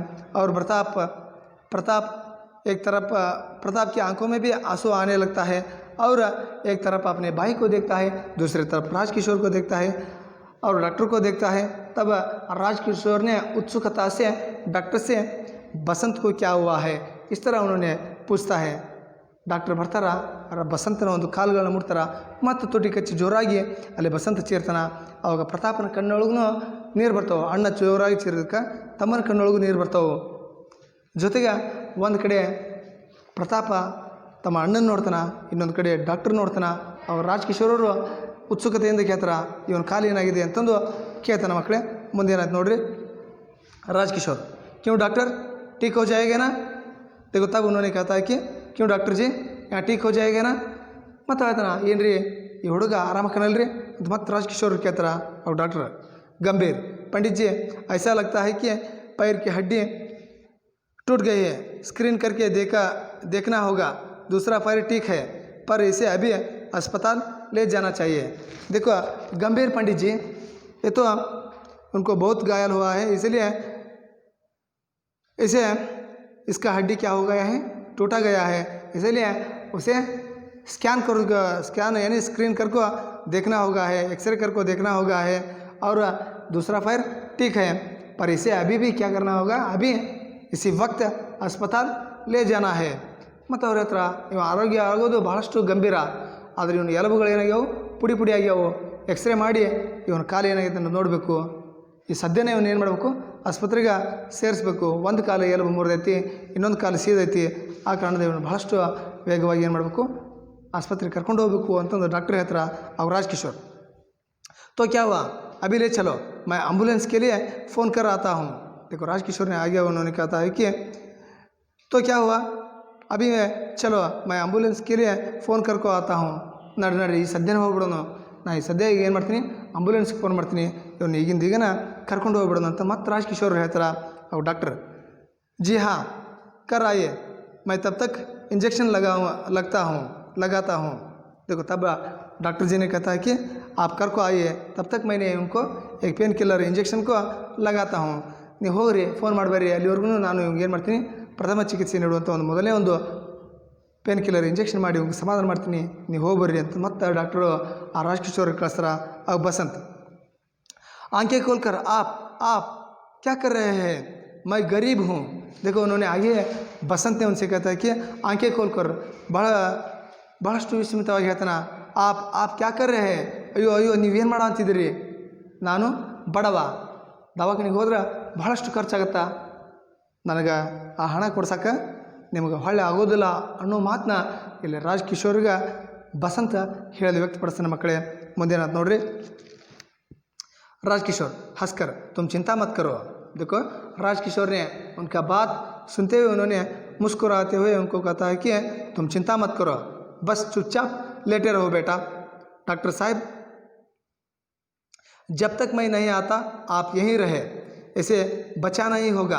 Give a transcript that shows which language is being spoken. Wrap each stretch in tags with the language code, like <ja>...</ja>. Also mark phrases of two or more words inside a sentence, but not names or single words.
<hi>और प्रताप एक तरफ प्रताप की आंखों में भी आंसू आने लगता है और एक तरफ अपने भाई को देखता है, दूसरी तरफ राजकिशोर को देखता है और डॉक्टर को देखता है. तब राजकिशोर ने उत्सुकता से डॉक्टर से बसंत को क्या हुआ है इस तरह उन्होंने पूछता है.</hi> <kn>ಡಾಕ್ಟರ್ ಬರ್ತಾರ, ಬಸಂತನ ಒಂದು ಕಾಲುಗಳನ್ನ ಮುಟ್ತಾರ, ಮತ್ತು ತುಟಿ ಕಚ್ಚಿ ಜೋರಾಗಿ ಅಲ್ಲಿ ಬಸಂತ ಚೀರ್ತಾನ. ಅವಾಗ ಪ್ರತಾಪನ ಕಣ್ಣೊಳಗೂ ನೀರು ಬರ್ತಾವೆ. ಅಣ್ಣ ಜೋರಾಗಿ ಚೀರಿದಕ್ಕೆ ತಮ್ಮನ ಕಣ್ಣೊಳಗೂ ನೀರು ಬರ್ತಾವೆ. ಜೊತೆಗೆ ಒಂದು ಕಡೆ ಪ್ರತಾಪ ತಮ್ಮ ಅಣ್ಣನ ನೋಡ್ತಾನ, ಇನ್ನೊಂದು ಕಡೆ ಡಾಕ್ಟರ್ ನೋಡ್ತಾನ. ಅವ್ರು ರಾಜ್ಕಿಶೋರವರು ಉತ್ಸುಕತೆಯಿಂದ ಕೇಳ್ತಾರ, ಇವನ ಕಾಲು ಏನಾಗಿದೆ ಅಂತಂದು ಕೇಳ್ತಾನ. ಮಕ್ಕಳೇ ಮುಂದೆ ಏನಾಯ್ತು ನೋಡ್ರಿ.</kn> <hi>राजकिशोर, क्यों डॉक्टर ठीक हो जाएगा ना? देखो तब उन्होंने कहता है कि क्यों डॉक्टर जी यहाँ ठीक हो जाएगा ना?</hi> <kn>ಮತ್ತು ಹೇಳ್ತಾನ, ಏನು ರೀ ಈ ಹುಡುಗ ಆರಾಮಕ್ಕನಲ್ರಿ ಅಂತ ಮತ್ತೆ ರಾಜ್ಕಿಶೋರ್ ಕೇಳ್ತಾರ.</kn> <hi>और डॉक्टर गंभीर, पंडित जी ऐसा लगता है कि पैर की हड्डी टूट गई है, स्क्रीन करके देखना होगा. दूसरा पैर ठीक है पर इसे अभी अस्पताल ले जाना चाहिए. देखो गंभीर पंडित जी, ये तो उनको बहुत घायल हुआ है, इसलिए इसे इसका हड्डी क्या हो गया है, टूटा गया है, इसलिए उसे स्कैन यानी स्क्रीन करके देखना होगा है, एक्सरे करके देखना होगा है. और दूसरा पैर ठीक है पर इसे अभी भी क्या करना होगा, अभी इसी वक्त अस्पताल ले जाना है.</hi> <kn>ಮತ್ತು ಅವ್ರ ಹತ್ರ ಇವ ಆರೋಗ್ಯ ಆಗೋದು ಭಾಳಷ್ಟು ಗಂಭೀರ, ಆದರೆ ಇವನು ಎಲುಬುಗಳು ಏನಾಗ್ಯಾವು, ಪುಡಿ ಪುಡಿ ಆಗ್ಯಾವು. ಎಕ್ಸ್ರೇ ಮಾಡಿ ಇವನ ಕಾಲು ಏನಾಗೈತೆ ಅಂತ ನೋಡಬೇಕು. ಈ ಸದ್ಯನೇ ಇವನು ಏನು ಮಾಡಬೇಕು, ಆಸ್ಪತ್ರೆಗೆ ಸೇರಿಸ್ಬೇಕು. ಒಂದು ಕಾಲು ಎಲುಬು ಮುರಿದೈತಿ, ಇನ್ನೊಂದು ಕಾಲು ಸೀದೈತಿ. ಆ ಕಾರಣದ ಇವನು ಭಾಳಷ್ಟು ವೇಗವಾಗಿ ಏನು ಮಾಡಬೇಕು, ಆಸ್ಪತ್ರೆಗೆ ಕರ್ಕೊಂಡು ಹೋಗಬೇಕು ಅಂತಂದು ಡಾಕ್ಟ್ರ್ ಹತ್ರ. ಅವ್ರು ರಾಜ್ಕಿಶೋರ್,</kn> <hi>तो क्या हुआ, अभी ले चलो, मैं एम्बुलेंस के लिए फ़ोन कर आता हूँ. देखो राजकिशोर ने आगे उन्होंने कहता है कि तो क्या हुआ, अभी चलो मैं एम्बुलेंस के लिए फ़ोन करको आता हूँ.</hi> <kn>ನಡ್ರಿ ಈ ಸದ್ಯನೇ ಹೋಗ್ಬಿಡೋನು, ನಾ ಈ ಸದ್ಯ ಈಗ ಏನು ಮಾಡ್ತೀನಿ, ಆಂಬುಲೆನ್ಸ್ಗೆ ಫೋನ್ ಮಾಡ್ತೀನಿ, ಇವನು ಈಗಿಂದ ಈಗನ ಕರ್ಕೊಂಡು ಹೋಗ್ಬಿಡೋಣ ಅಂತ ಮತ್ತೆ ರಾಜ್ಕಿಶೋರ್ ಹೇಳ್ತಾರ.</kn> <hi>और डॉक्टर जी हाँ कर आइए, मैं तब तक इंजेक्शन लगाता हूँ. देखो तब डॉक्टर जी ने कहता है कि आप कर को आइए, तब तक मैंने उनको एक</hi> <en>pain killer injection</en> <hi>को लगाता हूँ.</hi> <kn>ನೀವು ಹೋಗ್ರಿ, ಫೋನ್ ಮಾಡಬೇಡ್ರಿ, ಅಲ್ಲಿವರೆಗೂ ನಾನು ಇವ್ಗೆ ಏನು ಮಾಡ್ತೀನಿ, ಪ್ರಥಮ ಚಿಕಿತ್ಸೆ ನೀಡುವಂಥ ಒಂದು ಮೊದಲನೇ ಒಂದು</kn> <en>pain killer injection</en> <kn>ಮಾಡಿ ಇವ್ಗೆ ಸಮಾಧಾನ ಮಾಡ್ತೀನಿ, ನೀವು ಹೋಗ್ಬರ್ರಿ ಅಂತ ಮತ್ತೆ ಡಾಕ್ಟರು ಆ ರಾಜ್ಕಿಶೋರ್ ಕಳಿಸ್ತಾರ. ಆಗ ಬಸಂತ್,</kn> <hi>आंखें खोलकर आप क्या कर रहे हैं, मैं गरीब हूँ. देखो उन्होंने आगे बसंत ने उनसे कहता है कि आंखें खोलकर</hi> <kn>ಭಾಳಷ್ಟು ವಿಸ್ಮಿತವಾಗಿ ಹೇಳ್ತಾನೆ.</kn> <hi>आप क्या कर रहे हैं,</hi> <kn>ಅಯ್ಯೋ ನೀವೇನು ಮಾಡೋ ಅಂತಿದ್ದೀರಿ, ನಾನು ಬಡವ, ದವಾಖಾನೆಗೆ ಹೋದ್ರೆ ಭಾಳಷ್ಟು ಖರ್ಚಾಗತ್ತಾ, ನನಗೆ ಆ ಹಣ ಕೊಡ್ಸಕ್ಕೆ ನಿಮಗೆ ಹೊಳ್ಳೆ ಆಗೋದಿಲ್ಲ ಅನ್ನೋ ಮಾತನ್ನ ಇಲ್ಲಿ ರಾಜ್ಕಿಶೋರ್ಗೆ ಬಸಂತ ಹೇಳಿ ವ್ಯಕ್ತಪಡಿಸ್ತಾನೆ. ಮಕ್ಕಳೇ ಮುಂದೇನಾಯ್ತು ನೋಡ್ರಿ.</kn> <hi>राजकिशोर हंसकर, तुम चिंता मत करो. देखो राजकिशोर ने उनका बात सुनते हुए उन्होंने मुस्कुराते हुए उनको कहता है कि तुम चिंता मत करो, बस चुपचाप लेटे रहो बेटा. डॉक्टर साहब जब तक मैं नहीं आता आप यहीं रहे, इसे बचाना ही होगा.</hi>